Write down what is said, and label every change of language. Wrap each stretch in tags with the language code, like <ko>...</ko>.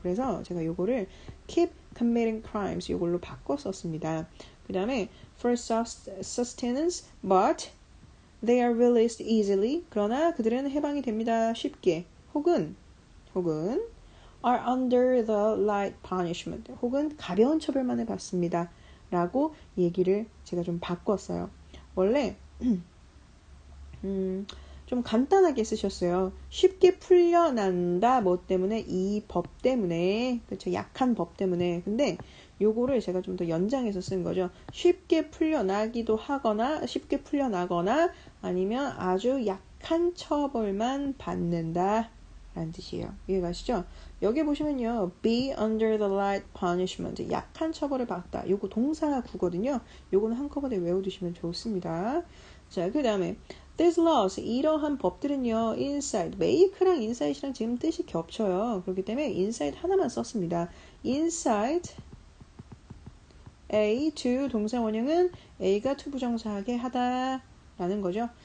<ko>그래서 제가 요거를</ko> <en>keep committing crimes</en> <ko>요걸로 바꿔 썼습니다. 그 다음에</ko> <en>for sustenance but they are released easily.</en> <ko>그러나 그들은 해방이 됩니다. 쉽게. 혹은</ko> <en>are under the light punishment.</en> <ko>혹은 가벼운 처벌만을 받습니다. 라고 얘기를 제가 좀 바꿨어요. 원래 좀 간단하게 쓰셨어요. 쉽게 풀려난다 뭐 때문에 이 법 때문에 그렇죠. 약한 법 때문에. 근데 요거를 제가 좀 더 연장해서 쓴 거죠. 쉽게 풀려나기도 하거나 쉽게 풀려나거나 아니면 아주 약한 처벌만 받는다 라는 뜻이에요. 이해가시죠? 여기 보시면요.</ko> <en>be under the light punishment.</en> <ko>약한 처벌을 받다. 요거 동사 구거든요. 요거는 한꺼번에 외워두시면 좋습니다. 자, 그 다음에</ko> <en>These laws,</en> <ko>이러한 법들은요, inside, make랑 inside이랑 지금 뜻이 겹쳐요. 그렇기 때문에 inside 하나만 썼습니다. inside A to 동사 원형은 A가 to 부정사하게 하다라는 거죠.</ko>